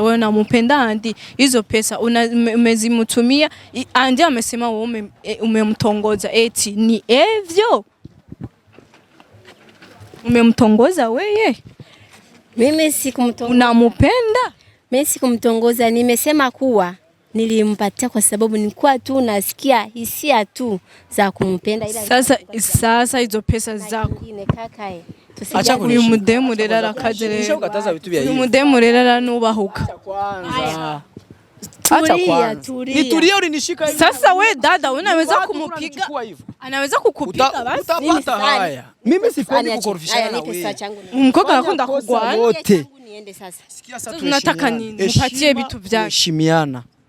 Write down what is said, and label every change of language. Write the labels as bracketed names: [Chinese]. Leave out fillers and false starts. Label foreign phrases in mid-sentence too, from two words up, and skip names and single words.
[Swahili] Wewe unampenda Andi hizo pesa umezimutumia Andi amesema wewe umemtongoza eti ni evyo umemtongoza wewe? Mimi sikumtongoza. Unampenda? Mimi sikumtongoza, nimesema kuwa nilimpatia kwa sababu nilikuwa tu nasikia hisia tu za kumpenda ila sasa hizo pesa zako acha [Rundi] uyu mudemu rero arakajere [Swahili] ukataza vitu vya hiyo [Rundi] uyu mudemu rero nubahuka [Swahili] acha kwanza nitulie ulinishika hivi sasa we dada unaweza kumupiga anaweza kukupiga basi mimi haya mimi sipendi kukorofishana na wewe [Rundi] mkoga nakunda kugwana [Swahili] wote niende sasa sikia sasa tunataka nini mpatie vitu vyake